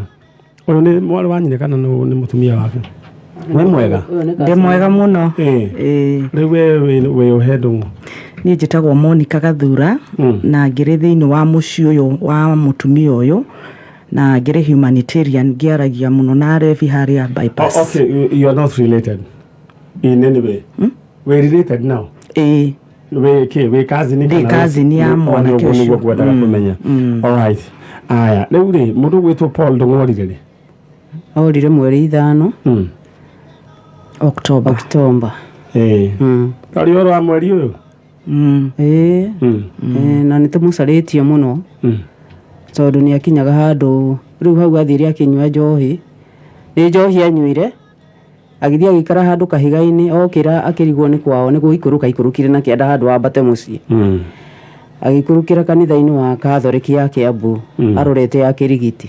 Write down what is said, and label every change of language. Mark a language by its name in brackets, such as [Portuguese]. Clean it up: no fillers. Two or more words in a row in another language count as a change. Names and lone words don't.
[Kikuyu] Ũyũ nĩ mwarĩ wa nyina kana nĩ mũtumia wake? We mwega? Ndĩ mwega mũno. Rĩu we ũhe Ndung'u. Niĩ njĩtagwo Monica Gathura na ngĩrĩ thĩinĩ wa mũciĩ ũyũ wa mũtumia ũyũ na ngĩrĩ humanitarian ngĩaragia mũno na arebi harĩa bypass. [English] Okay, you are not related in any way. [Kikuyu] We [English] related now? [Kikuyu] We cousin kana? Cousin ya mwanake ũcio. Nĩguo ngwendaga kũmenya. [English] All right. [Kikuyu] Aya, rĩu rĩ mũndũ gwĩtwo Paul Ndung'u orire rĩ? Orire mweri 5 October. Tarĩ oro wa mweri ũyũ? Na nĩtũmũcarĩtie mũno tondũ nĩ akinyaga handũ rĩu hau athire akĩnyua njohi nĩ njohi anyuire agĩthiĩ agĩikara handũ kahiga-inĩ okĩra akĩrigwo nĩ kwao nĩguo ikũrũkire na kĩanda handũ ambate mũciĩ agĩikũrũkĩra kanitha-inĩ wa Catholic ya Kiambu arorete ya kĩrigiti